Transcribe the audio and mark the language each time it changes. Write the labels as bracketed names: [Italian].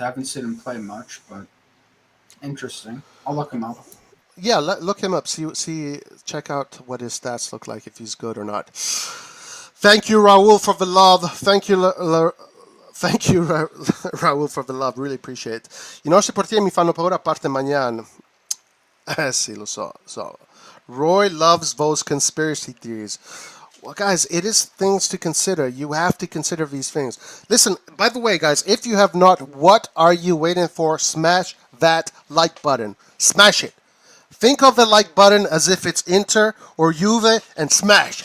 [English] I haven't seen him play much, but interesting. I'll look him up. Yeah, look him up. See, check out what his stats look like, if he's good or not. Thank you, Raul, for the love. Thank you, Raul, for the love. Really appreciate it. [Italian] I nostri portieri mi fanno paura a parte Magnan. Sì, lo so. [English] Roy loves those conspiracy theories. Well, guys, it is things to consider. You have to consider these things. Listen, by the way, guys, if you have not, what are you waiting for? Smash that like button. Smash it. Think of the like button as if it's Inter or Juve and smash.